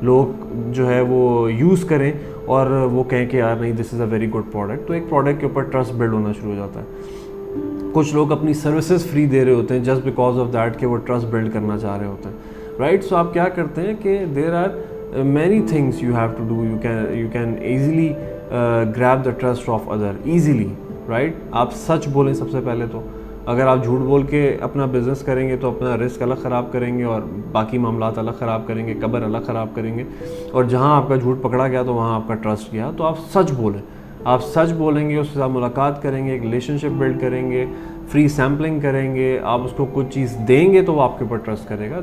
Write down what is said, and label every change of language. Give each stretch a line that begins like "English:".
Urdu: لوگ جو ہے وہ یوز کریں اور وہ کہیں کہ یار نہیں
English: this is a very good product,
Urdu: تو ایک پروڈکٹ کے اوپر ٹرسٹ بلڈ ہونا شروع ہو جاتا ہے. کچھ لوگ اپنی سروسز فری دے رہے ہوتے ہیں
English: just because of that
Urdu: کہ وہ ٹرسٹ بلڈ کرنا چاہ رہے ہوتے ہیں, رائٹ. سو آپ کیا کرتے ہیں کہ
English: There are many things you have to do. You can easily grab the trust of other easily, right.
Urdu: آپ سچ بولیں سب سے پہلے تو. اگر آپ جھوٹ بول کے اپنا بزنس کریں گے تو اپنا رسک الگ خراب کریں گے اور باقی معاملات الگ خراب کریں گے, قبر الگ خراب کریں گے, اور جہاں آپ کا جھوٹ پکڑا گیا تو وہاں آپ کا ٹرسٹ گیا. تو آپ سچ بولیں, آپ سچ بولیں گے, اس کے ساتھ ملاقات کریں گے, ایک ریلیشن شپ بلڈ کریں گے, فری سیمپلنگ کریں گے, آپ اس کو کچھ چیز دیں گے تو وہ آپ کے اوپر ٹرسٹ کرے گا.